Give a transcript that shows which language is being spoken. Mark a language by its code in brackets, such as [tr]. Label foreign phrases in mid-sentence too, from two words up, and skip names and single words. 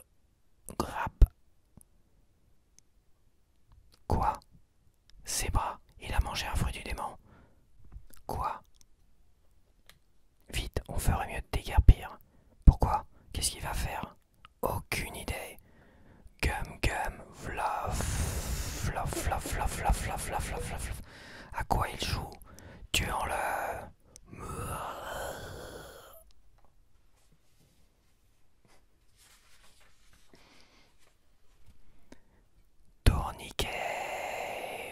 [fr] Grappe. Quoi? Ses bras. Il a mangé un fruit du démon. Quoi? Vite, on ferait mieux de déguerpir. Pourquoi? Qu'est-ce qu'il va faire? Aucune idée. Gum gum, vlaf, flaf, flaf, flaf, flaf, flaf, flaf, flaf, flaf. À quoi il joue? Tuons-le. Tourniquet.